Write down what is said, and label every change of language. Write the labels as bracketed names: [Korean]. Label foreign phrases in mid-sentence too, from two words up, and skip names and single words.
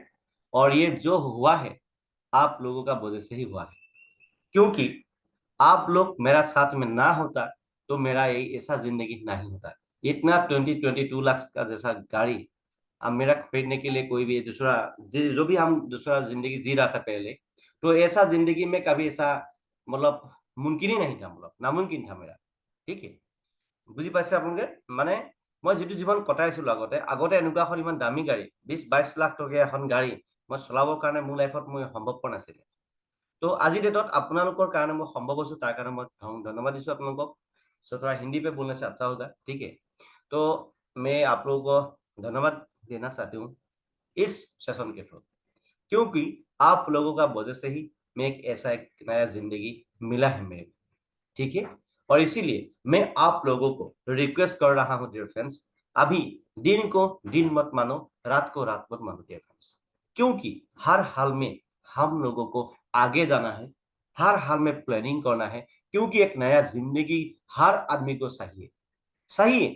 [Hindi] और ये जो हुआ है आप लोगों का वजह से ही हुआ है, क्योंकि आप लोग मेरा साथ में ना होता तो मेरा ये ऐसा जिंदगी नहीं होता। इतना 22 लाख का जैसा गाड़ी अब मेरा खरीदने के लिए कोई भी दूसरा जो भी हम दूसरा जिंदगी जी रहा था पहले, तो ऐसा जिंदगी में कभी ऐसा मतलब मुमकिन ही नहीं था, मतलब नामुमकिन था मेरा, ठीक है। [Assamese] বুজি পাইছে আপোনালোকে? মানে মই যেটো জীৱন কটাইছিলো আগতে আগতে এনেকুৱা এখন ইমান দামী গাড়ী 20-22 লাখ টকীয়া এখন গাড়ী মই চলাবৰ কাৰণে মোৰ লাইফত মই সম্ভৱপৰ নাছিলে। [Hindi] तो आज [Assamese] डेटत আপোনালোকৰ কাৰণে মই সম্ভৱ হৈছো, তাৰ কাৰণে মই ধন্যवाद দিছো আপোনালোকক। [Hindi] सो थोड़ा हिंदी पे बोलने से अच्छा होगा, ठीक है। तो मैं आप लोगों को धन्यवाद देना चाहती हूँ इस सेशन के थ्रू, क्योंकि आप लोगों का वजह से ही मैं एक नया जिंदगी मिला है मेरे को, ठीक है। और इसीलिए मैं आप लोगों को रिक्वेस्ट कर रहा हूं [English] dear friends, [Hindi] अभी दिन को दिन मत मानो, रात को रात मत मानो [English] dear friends, [Hindi] क्योंकि हर हाल में हम लोगों को आगे जाना है, हर हाल में प्लानिंग करना है, क्योंकि एक नया जिंदगी हर आदमी को चाहिए, सही है।